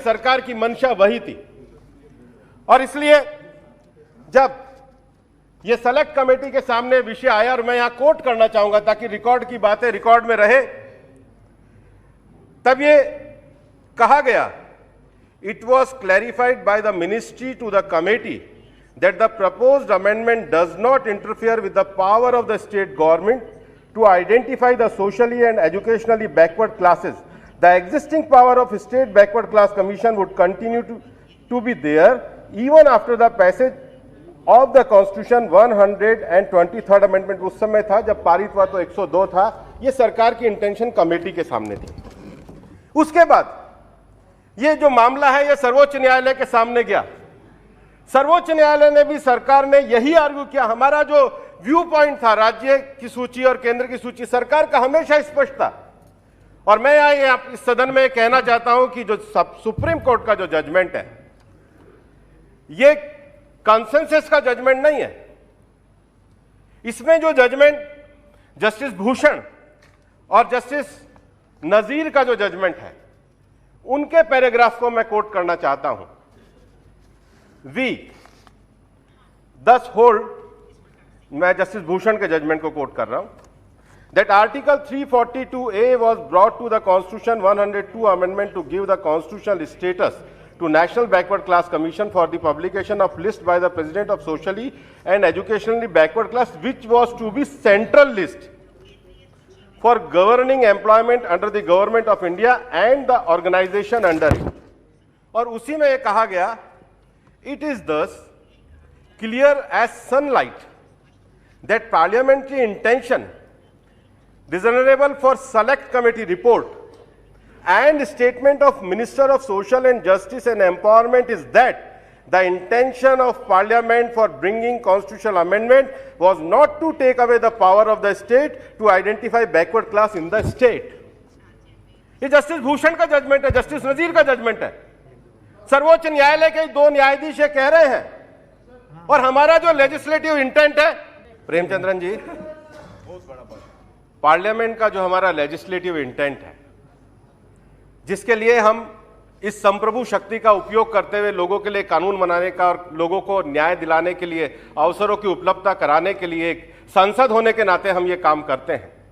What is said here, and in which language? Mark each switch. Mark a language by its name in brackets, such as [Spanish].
[Hindi] सरकार की मंशा वही थी और इसलिए जब यह सेलेक्ट कमेटी के सामने विषय आया, और मैं यहां कोट करना चाहूंगा ताकि रिकॉर्ड की बातें रिकॉर्ड में रहे, तब ये कहा गया, [English] It was clarified by the ministry to the committee that the proposed amendment does not interfere with the power of the state government to identify the socially and educationally backward classes. The existing power of state backward class commission would continue to be there even after the passage of the constitution 123rd amendment। [Hindi] उस समय था जब पारित हुआ तो 102 था। ये सरकार की इंटेंशन कमेटी के सामने थी। उसके बाद ये जो मामला है ये सर्वोच्च न्यायालय के सामने गया। सर्वोच्च न्यायालय ने भी, सरकार ने यही आर्ग्यू किया। हमारा जो व्यू पॉइंट था राज्य की सूची और केंद्र की सूची, सरकार का हमेशा स्पष्ट था। और मैं यहाँ इस सदन में कहना चाहता हूं कि जो सुप्रीम कोर्ट का जो जजमेंट है, ये कंसेंसस का जजमेंट नहीं है। इसमें जो जजमेंट जस्टिस भूषण और जस्टिस नजीर का जो जजमेंट है, उनके पैराग्राफ को मैं कोट करना चाहता हूं। [English] We thus hold, [Hindi] मैं जस्टिस भूषण के जजमेंट को कोट कर रहा हूं, [English] that Article 342A was brought to the Constitution 102 amendment to give the constitutional status to National Backward Class Commission for the publication of list by the President of socially and educationally backward class, which was to be central list for governing employment under the government of India and the organization under it। [Hindi] और उसी में यह कहा गया, [English] it is thus clear as sunlight that parliamentary intention discernible for select committee report and statement of Minister of Social and Justice and Empowerment is that the intention of Parliament for bringing constitutional amendment was not to take away the power of the state to identify backward class in the state। [Hindi] ये justice Bhushan का judgement है, justice नजीर का judgement है। सर्वोच्च न्यायालय के 2 न्यायाधीश कह रहे हैं। और हमारा जो लेजिस्लेटिव इंटेंट है, प्रेमचंद्रन जी, पार्लियामेंट का जो हमारा लेजिस्लेटिव इंटेंट है, जिसके लिए हम इस संप्रभु शक्ति का उपयोग करते हुए लोगों के लिए कानून बनाने का और लोगों को न्याय दिलाने के लिए अवसरों की उपलब्धता कराने के लिए एक संसद होने के नाते हम ये काम करते हैं।